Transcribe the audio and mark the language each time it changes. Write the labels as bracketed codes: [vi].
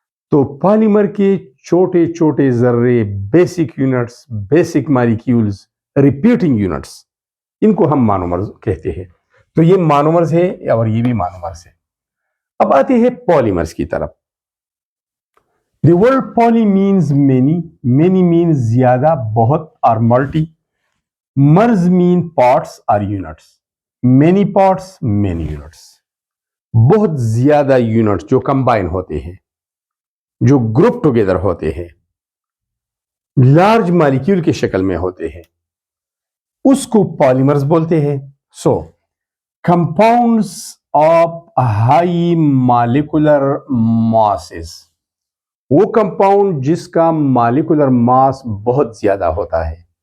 [ur] تو پولیمر کے چھوٹے چھوٹے ذرے، basic units, basic molecules, repeating units, ان کو ہم مونومرز کہتے ہیں. تو یہ مونومرز ہے اور یہ بھی مونومرز ہے. اب آتے ہیں پولیمرز کی طرف. [en] The word poly means many, many means [ur] زیادہ، بہت اور multi. [en] Mers mean parts or units. Many parts, many units. [ur] بہت زیادہ یونٹس جو کمبائن ہوتے ہیں، جو گروپ ٹوگیدر ہوتے ہیں، لارج مالیکیول کے شکل میں ہوتے ہیں، اس کو پولیمرز بولتے ہیں. سو [en] compounds of high molecular masses، [ur] وہ کمپاؤنڈ جس کا مالیکولر ماس بہت زیادہ ہوتا ہے.